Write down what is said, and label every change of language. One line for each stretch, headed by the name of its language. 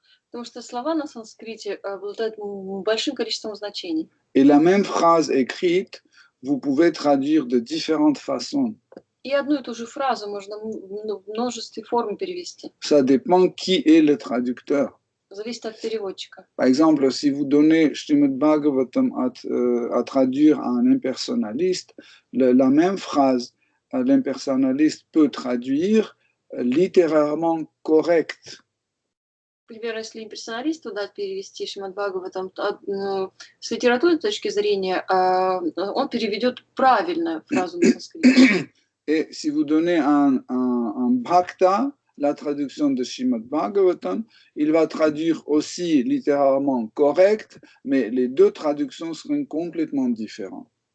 Russian: Потому что слова на санскрите обладают большим количеством значений.
French: Et la même phrase écrite, vous pouvez traduire de différentes façons.
Russian: И одну и ту же фразу можно в множестве форм перевести.
French: Ça dépend qui est le traducteur.
Russian: Зависит от переводчика.
French: Par exemple, si vous donnez Srimad Bhagavatam à traduire à un impersonnaliste, la même phrase, l'impersonnaliste peut traduire littéralement correct.
Russian: Например, если имперсоналисту дать перевести Шримад Бхагаватам, с литературной точки зрения он переведет правильно фразу на санскрите.
French: Et si vous donnez un bhakta, la traduction de Srimad Bhagavatam, il va traduire aussi littéralement correct, mais les deux traductions seront complètement différentes.